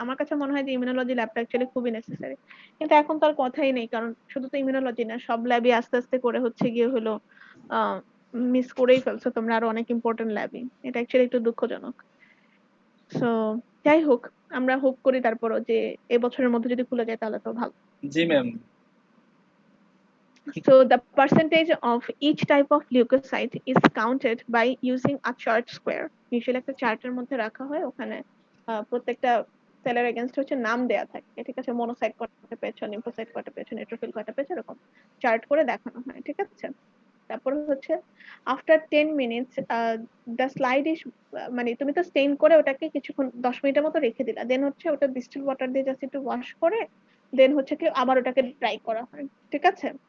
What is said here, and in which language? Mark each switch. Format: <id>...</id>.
<bn>আমার কাছে মনে হয় যে ইমিউনোলজি ল্যাবটা অ্যাকচুয়ালি খুবই নেসেসারি, কিন্তু এখন তার কথাই নেই, কারণ শুধু তো ইমিউনোলজি না, সব ল্যাবই আস্তে আস্তে করে হচ্ছে গিয়ে হলো মিস করেই ফেলছো তোমরা আরো অনেক ইম্পর্টেন্ট ল্যাবই, এটা অ্যাকচুয়ালি একটু দুঃখজনক। সো যাই হোক, আমরা হোপ করি তারপরও যে এবছরের মধ্যে যদি খুলে যায় তাহলে তো ভালো। জি ma'am.</bn> <en>So the percentage of each type of leukocyte is counted by using a chart square.</en> <bn>Usually একটা চার্টের মধ্যে রাখা হয়, ওখানে প্রত্যেকটা সেলের এগেইনস্ট হচ্ছে নাম দেয়া থাকে, ঠিক আছে, মনোসাইট কয়টা পেয়েছো, লিম্ফোসাইট কয়টা পেয়েছো, নিউট্রোফিল কয়টা পেয়েছো, এরকম চার্ট করে দেখানো হয়, ঠিক আছে। তারপর হচ্ছে</bn> <en>after 10 minutes the slide is,</en> <bn>মানে তুমি তো স্টেইন করে ওটাকে কিছুক্ষণ 10 মিনিটের মতো রেখে দিলা, দেন হচ্ছে ওটা ডিস্টিল ওয়াটার দিয়ে জাস্ট একটু ওয়াশ করে দেন হচ্ছে কি আবার ওটাকে ড্রাই করা হয়, ঠিক আছে।</bn>